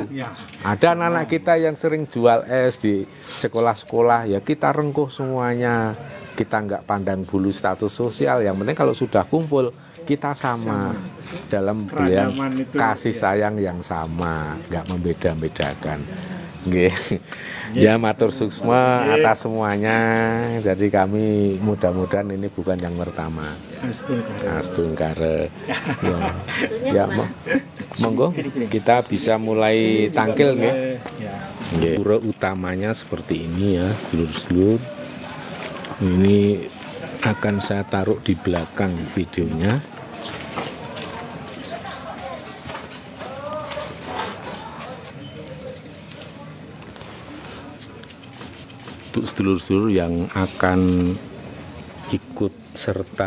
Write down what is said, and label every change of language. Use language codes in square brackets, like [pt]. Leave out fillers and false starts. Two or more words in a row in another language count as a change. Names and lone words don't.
[id] Ada anak-anak kita yang sering jual es di sekolah-sekolah, ya kita rengkuh semuanya. Kita nggak pandang bulu status sosial, yang penting kalau sudah kumpul kita sama dalam belian kasih sayang yang sama, nggak membeda-bedakan. Ya, [ban] matur suksma atas semuanya. [id] Jadi kami mudah-mudahan ini bukan yang pertama. Astungkare. Ya, monggo kita bisa mulai tangkil nggih. Pura utamanya seperti ini ya, sedulur-sedulur. Ini akan saya taruh di belakang videonya. Untuk sedulur-sedulur yang akan ikut serta